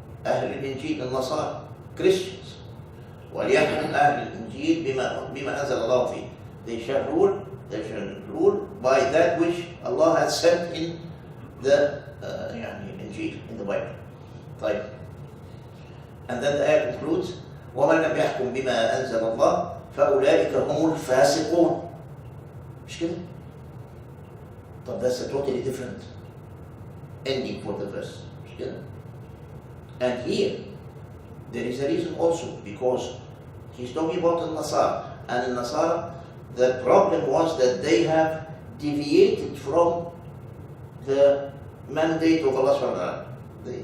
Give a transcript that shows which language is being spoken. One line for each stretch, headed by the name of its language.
Arabic: أهل الإنجيل, النصارى,
English: Christians.
Arabic: وَلْيَحْكُمْ أَهْلُ الْإِنْجِيلِ بِمَا أَنزَلَ اللَّهُ فِيهِ.
English: They shall rule by that which Allah has sent in the Injil, in the Bible.
Arabic: طيب.
English: And then the ayah concludes,
Arabic: وَمَنْ لَمْ يَحْكُمْ بِمَا أَنزَلَ اللَّهُ فَأُولَٰئِكَ هُمُ الْفَاسِقُونَ. مش كده؟ طب
English: that's a totally different ending for the verse.
Arabic: مش كده؟
English: And here, there is a reason also, because he's talking about the Nasara. And in Nasara, the problem was that they have deviated from the mandate of Allah subhanahu wa ta'ala.